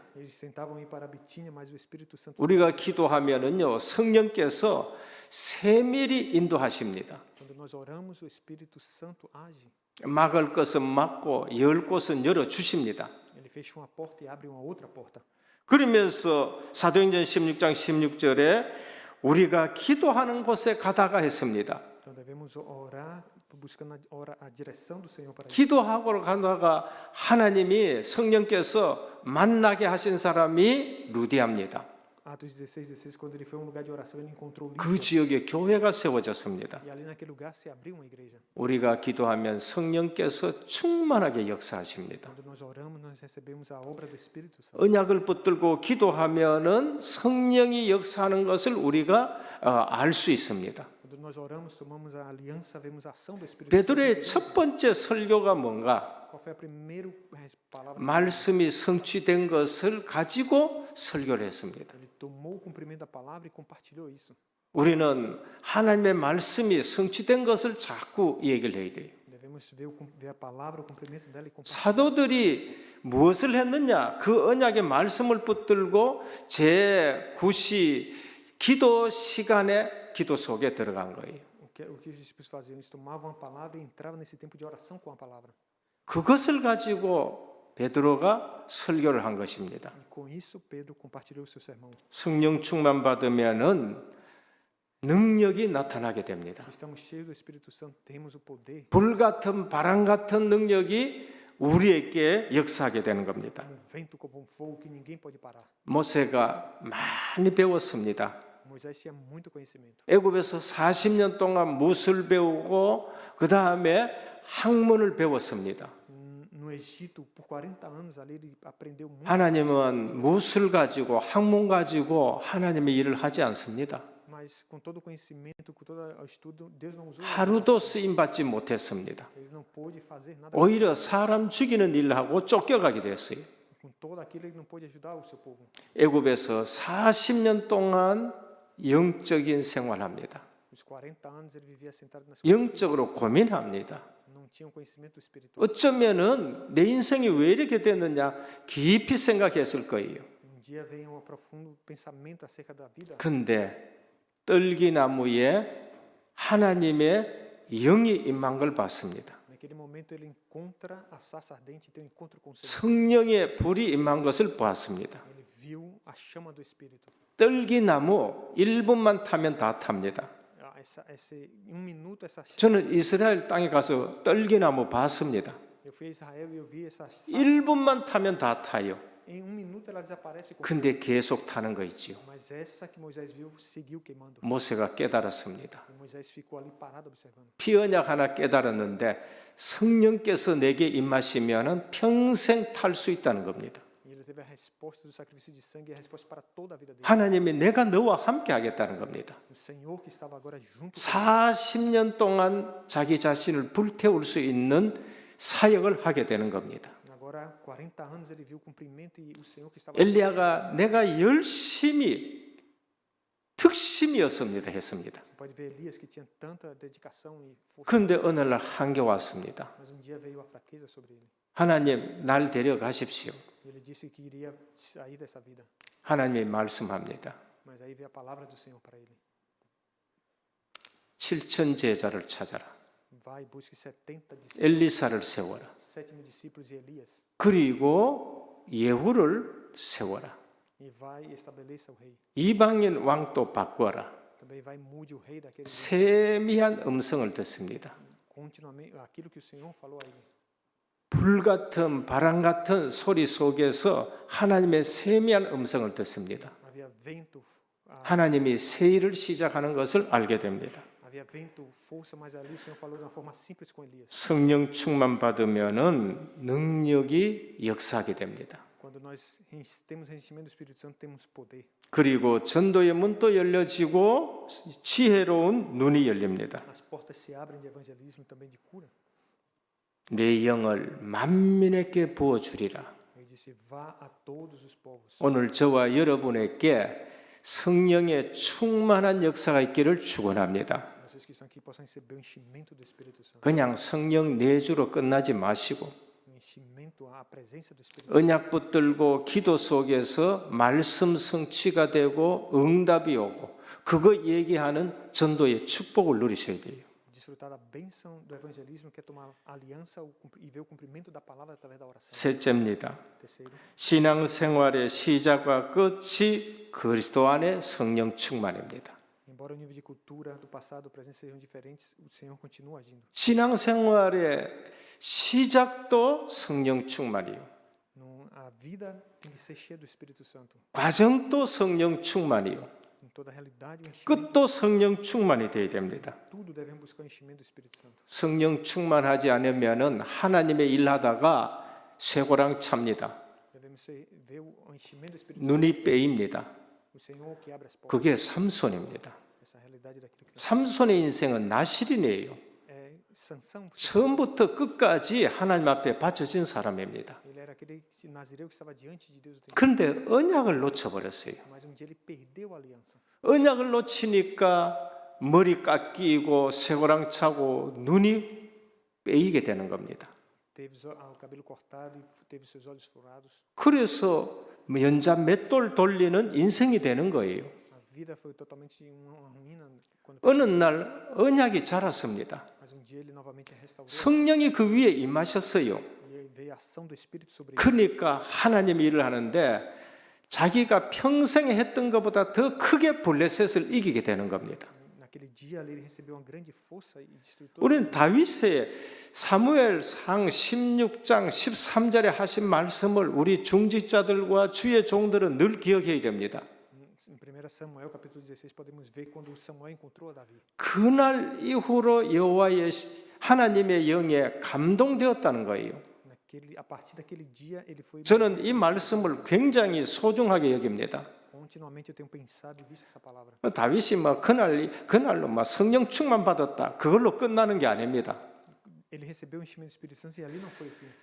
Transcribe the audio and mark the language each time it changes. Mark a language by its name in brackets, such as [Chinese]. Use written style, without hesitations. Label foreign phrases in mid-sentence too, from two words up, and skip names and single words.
[Portuguese] Eles tentavam ir para a Bitínia, mas o Espírito Santo. [Korean] 우리가 기도하면은요 성령께서 세밀히 인도하십니다. [Portuguese] Quando nós oramos, o Espírito Santo age. [Korean] 막을 것은 막고 열 곳은 열어 주십니다. [Portuguese] Ele fecha uma porta e abre uma outra porta. [Korean] 그러면서 사도행전 16장 16절에 우리가 기도하는 곳에 가다가 했습니다. [Portuguese] Então devemos orar buscando a direção do Senhor para isso. [Korean] 기도하고 가다가 하나님이 성령께서 만나게 하신 사람이 루디아입니다. [Portuguese] Atos 16, quando ele foi a um lugar de oração, ele encontrou [Korean] 그 [Portuguese] Lídia. [Korean] 지역에 교회가 세워졌습니다. [Portuguese] E ali naquele lugar se abriu uma igreja. [Korean] 우리가 기도하면 성령께서 충만하게 역사하십니다. [Portuguese] Quando nós oramos, nós recebemos a obra do Espírito Santo. [Korean] 언약을 붙들고 기도하면은 성령이 역사하는 것을 우리가 알 수 있습니다. [Portuguese] Quando nós oramos, tomamos a aliança, vemos a ação do Espírito [Korean] 베드로의 [Portuguese] Santo. [Korean] 첫 번째 설교가 뭔가? [Portuguese] Qual foi a primeira palavra? [Korean] 말씀이 성취된 것을 가지고 설교를 했습니다. [Portuguese] Ele tomou o cumprimento da palavra e compartilhou isso. [Korean] 우리는 하나님의 말씀이 성취된 것을 자꾸 얘기를 해야 돼요. [Portuguese] Devemos ver a palavra, o cumprimento dela e compartilhar. [Korean] 사도들이 무엇을 했느냐? 그 언약의 말씀을 붙들고 제9시 기도 시간에 기도 속에 들어간 거예요. [Portuguese] O que os discípulos faziam? Eles tomavam a palavra e entravam nesse tempo de oração com a palavra. [Korean] 그것을 가지고 베드로가 설교를 한 것입니다. [Portuguese] E com isso, Pedro compartilhou o seu sermão. [Korean] 성령 충만 받으면은 능력이 나타나게 됩니다. [Portuguese] Se estamos cheios do Espírito Santo, temos o poder, [Korean] 불 같은 바람 같은 능력이 우리에게 역사하게 되는 겁니다. [Portuguese] um vento como um fogo que ninguém pode parar. [Korean] 모세가 많이 배웠습니다. [Portuguese] Moisés tinha muito conhecimento. [Korean] 애굽에서 40년 동안 무술 배우고 그 다음에 학문을 배웠습니다. [Portuguese] No Egito, por 40 anos ali, ele aprendeu muito. [Korean] 하나님은 무술 가지고 학문 가지고 하나님의 일을 하지 않습니다. [Portuguese] Mas com todo o conhecimento, com todo o estudo, Deus não usou. [Korean] 하루도 쓰임 받지 못했습니다. [Portuguese] Ele não pôde fazer nada. [Korean] 오히려 사람 죽이는 일을 하고 쫓겨가게 됐어요. [Portuguese] Com todo aquilo, ele não pôde ajudar o seu povo. [Korean] 애굽에서 40년 동안 영적인 생활합니다. [Portuguese] Os 40 anos ele vivia sentado nas [Korean] 영적으로 고민합니다. [Portuguese] não tinha um conhecimento espiritual. [Korean] 어쩌면은 내 인생이 왜 이렇게 됐느냐 깊이 생각했을 거예요. [Portuguese] Dia veio um profundo pensamento acerca da vida. [Korean] 근데 떨기나무에 하나님의 영이 임한 걸 봤습니다. [Portuguese] Naquele momento ele encontra a sarça ardente e tem um encontro com o Senhor. [Korean] 성령의 불이 임한 것을 보았습니다. [Portuguese] Ele viu a chama do Espírito. [Korean] 떨기나무 1분만 타면 다 탑니다. [Portuguese] Minuto essa chama. [Korean] 저는 이스라엘 땅에 가서 떨기나무 봤습니다. [Portuguese] Eu fui a Israel e eu vi essa [Korean] 1분만 타면 다 타요. [Portuguese] em um minuto ela desaparece. [Korean] 근데 계속 타는 거 있지요. [Portuguese] Mas essa que Moisés viu seguiu queimando. [Korean] 모세가 깨달았습니다. [Portuguese] E Moisés ficou ali parado observando. [Korean] 피언약 하나 깨달았는데 성령께서 내게 임하시면은 평생 탈 수 있다는 겁니다. [Portuguese] E ele teve a resposta do sacrifício de sangue e a resposta para toda a vida dele. [Korean] 하나님이 내가 너와 함께 하겠다는 겁니다. [Portuguese] O Senhor que estava agora junto. [Korean] 40년 동안 자기 자신을 불태울 수 있는 사역을 하게 되는 겁니다. [Portuguese] Agora 40 anos ele viu o cumprimento e o Senhor que estava. [Korean] 엘리야가 내가 열심히 특심이었습니다 했습니다. [Portuguese] Pode ver Elias que tinha tanta dedicação e força. [Korean] 그런데 어느 날 한계 왔습니다. [Portuguese] Mas um dia veio a fraqueza sobre ele. [Korean] 하나님 날 데려가십시오. [Portuguese] Ele disse que iria sair dessa vida. [Korean] 하나님이 말씀합니다. [Portuguese] Mas aí veio a palavra do Senhor para ele. [Korean] 7천 제자를 찾아라. [Portuguese] Vai, busque 70 discípulos, [Korean] 엘리사를 세워라. [Portuguese] 7 discípulos e Elias. [Korean] 그리고 예후를 세워라. [Portuguese] E vai e estabeleça o rei. [Korean] 이방인 왕도 바꿔라. [Portuguese] Também vai mude o rei daquele. [Korean] 세미한 음성을 듣습니다. [Portuguese] Continuamente aquilo que o Senhor falou a ele. [Korean] 불같은 바람 같은 소리 속에서 하나님의 세미한 음성을 듣습니다. [Portuguese] Havia vento, [Korean] 하나님이 새 일을 시작하는 것을 알게 됩니다. [Portuguese] havia vento, força, mas ali o Senhor falou de uma forma simples com Elias. [Korean] 성령 충만 받으면은 능력이 역사하게 됩니다. [Portuguese] Quando nós temos enchimento do Espírito Santo, temos poder. [Korean] 그리고 전도의 문도 열려지고 지혜로운 눈이 열립니다. [Portuguese] As portas se abrem de evangelismo e também de cura. [Korean] 내 영을 만민에게 부어주리라. [Portuguese] Ele disse: vá a todos os povos. [Korean] 오늘 저와 여러분에게 성령의 충만한 역사가 있기를 축원합니다. [Portuguese] Vocês que estão aqui possam receber o enchimento do Espírito Santo. [Korean] 그냥 성령 내주로 끝나지 마시고 [Portuguese] O enchimento, a presença do Espírito. [Korean] 언약 붙들고 기도 속에서 말씀 성취가 되고 응답이 오고 그거 얘기하는 전도의 축복을 누리셔야 돼요. [Portuguese] Desfrutar da bênção do evangelismo, que é tomar aliança e ver o cumprimento da palavra através da oração. [Korean] 셋째입니다. [Portuguese] Terceiro, [Korean] 신앙생활의 시작과 끝이 그리스도 안의 성령 충만입니다. [Portuguese] embora o nível de cultura do passado, do presente sejam diferentes, o Senhor continua agindo. [Korean] 신앙생활의 시작도 성령 충만이요. [Portuguese] A vida tem que ser cheia do Espírito Santo. [Korean] 과정도 성령 충만이요. [Portuguese] Em toda a realidade, o enchimento, [Korean] 끝도 성령 충만이 되어야 됩니다. [Portuguese] tudo devemos buscar o enchimento do Espírito Santo. [Korean] 성령 충만하지 않으면은 하나님의 일하다가 쇠고랑 찹니다. [Portuguese] Devemos ver o enchimento do Espírito [Korean] 눈이 빼입니다. [Portuguese] Santo. O Senhor que abre as portas. [Korean] 그게 삼손입니다. [Portuguese] Essa realidade daquilo que [Korean] 삼손의 인생은 나실인이에요. [Portuguese] é Sansão. [Korean] 처음부터 끝까지 하나님 앞에 바쳐진 사람입니다. [Portuguese] Ele era aquele nazireu que estava diante de Deus o tempo. [Korean] 그런데 언약을 놓쳐버렸어요. [Portuguese] Mas um dia ele perdeu a aliança. [Korean] 언약을 놓치니까 머리 깎이고 쇠고랑 차고 눈이 빼이게 되는 겁니다. [Portuguese] Teve o cabelo cortado e teve seus olhos furados. [Korean] 그래서 연자 맷돌 돌리는 인생이 되는 거예요. [Portuguese] A vida foi totalmente uma ruína. Quando... [Korean] 어느 날 언약이 자랐습니다. [Portuguese] Mas um dia ele novamente restaurou. [Korean] 성령이 그 위에 임하셨어요. [Portuguese] E veio a ação do Espírito sobre ele. [Korean] 그러니까 하나님이 일을 하는데 자기가 평생에 했던 것보다 더 크게 블레셋을 이기게 되는 겁니다. [Portuguese] Naquele dia ali ele recebeu uma grande força e destruiu. [Korean] 우리는 다윗의 사무엘상 16장 13절에 하신 말씀을 우리 중직자들과 주의 종들은 늘 기억해야 됩니다. [Portuguese] Em 1 Samuel capítulo 16 podemos ver quando Samuel encontrou a Davi. [Korean] 그날 이후로 여호와의 하나님의 영에 감동되었다는 거예요. [Portuguese] A partir daquele dia ele foi. [Korean] 저는 이 말씀을 굉장히 소중하게 여깁니다. [Portuguese] Continuamente eu tenho pensado e visto essa palavra. [Korean] 다윗이 그날로 성령 충만 받았다. 그걸로 끝나는 게 아닙니다. [Portuguese] Ele recebeu o enchimento do Espírito Santo e ali não foi o fim.